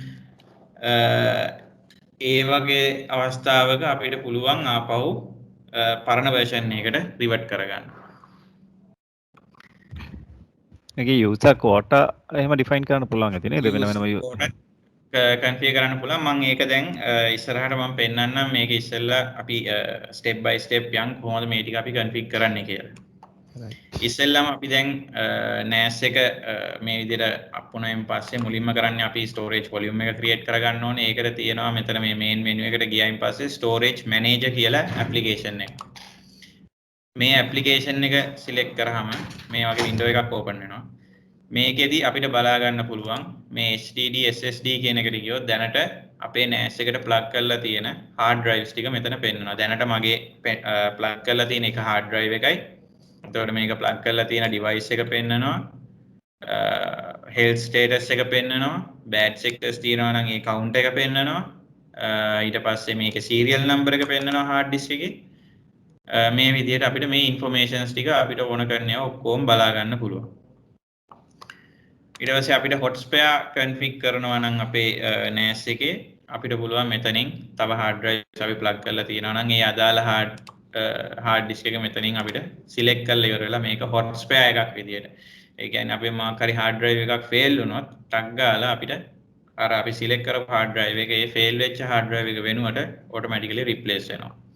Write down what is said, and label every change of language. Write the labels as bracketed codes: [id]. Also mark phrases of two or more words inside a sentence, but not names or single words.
[si] ඒ වගේ අවස්ථාවක අපිට පුළුවන් ආපහු පරණ version එකකට revert කරගන්න. ඒකේ [en] user quota [si] එහෙම define කරන්න පුළුවන් ඇති නේද? වෙන වෙනම configure කරන්න පුළුවන්. මම ඒක දැන් ඉස්සරහට මම පෙන්නන්නම්. මේක ඉස්සෙල්ලා අපි [en] step by step [si] යන් කොහොමද මේ ටික අපි configure කරන්නේ කියලා. ඉස්සෙල්ලාම අපි දැන් NAS එක මේ විදිහට අප් වුණායින් පස්සේ මුලින්ම කරන්නේ අපි [en] storage volume [si] එක create කරගන්න ඕනේ. ඒකට තියෙනවා මෙතන මේ [en] main menu [si] එකට ගියායින් පස්සේ [en] storage manager [si] කියලා application එක. මේ application එක select කරාම මේ වගේ window එකක් open වෙනවා. මේකෙදි අපිට බලා ගන්න පුළුවන් මේ [en] HDD SSD [si] කියන එකට ගියොත් දැනට අපේ NAS එකට plug කරලා තියෙන [en] hard drives [si] ටික මෙතන පෙන්වනවා. දැනට මගේ plug කරලා තියෙන එක [en] hard drive [si] එකයි. එතකොට මේක plug කරලා තියෙන device එක පෙන්වනවා. [en] health status [si] එක පෙන්වනවා. [en] bad sectors [si] තියෙනවා නම් ඒ count එක පෙන්වනවා. ඊට පස්සේ මේකේ [en] serial number [si] එක පෙන්වනවා [en] hard disk [si] එකේ. මේ විදිහට අපිට මේ informations ටික අපිට ඕන කරන ඒවා ඔක්කොම බලා ගන්න පුළුවන්. ඊට පස්සේ අපිට [en] hotspare config [si] කරනවා නම් අපේ NAS එකේ අපිට පුළුවන් මෙතනින් තව [en] hard drives [si] අපි plug කරලා තියෙනවා නම් ඒ අදාළ [en] hard disk [si] එක මෙතනින් අපිට select කරලා ඉවර වෙලා මේක hotspare එකක් විදියට. ඒ කියන්නේ අපේ මොකක් හරි [en] hard drive [si] එකක් fail වුණොත් ටක් ගාලා අපිට අර අපි select කරපු [en] hard drive [si] එක ඒ fail වෙච්ච [en] hard drive [si] එක වෙනුවට [en] automatically replace [si] වෙනවා.